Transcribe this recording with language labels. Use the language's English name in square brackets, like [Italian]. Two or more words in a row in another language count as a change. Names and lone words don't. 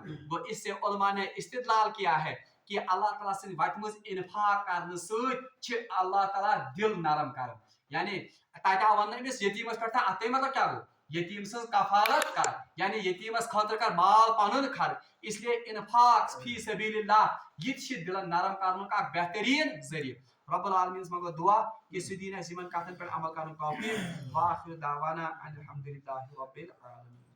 [Kashmiri] گوٚو [Urdu] اس سے علماء نے استدلال کیا ہے کہ [Kashmiri] اللہ تعالیٰ سٕنٛدِ وتہِ منٛز انفاق کرنہٕ سۭتۍ چھِ اللہ تعالیٰ دل نرم کران. یعنی تتہِ آو وننہٕ أمِس یتیٖمس پٮ۪ٹھ تھاو, اتھ مطلب کیٛاہ گوٚو یتیم سز کفالت کر یعنی یتیمس خاطر کر مال پنن خرچ [Urdu] اس لیے انفاق فی سبیل اللہ یہ دلن نرم کرنے کا بہترین ذریعہ [Kashmiri] رب العالمین منگو دعا کہ سہ دین اس یمن کتن پہ عمل کرن توفیق [Arabic] واخر دعوانا ان الحمد للہ رب العالمین.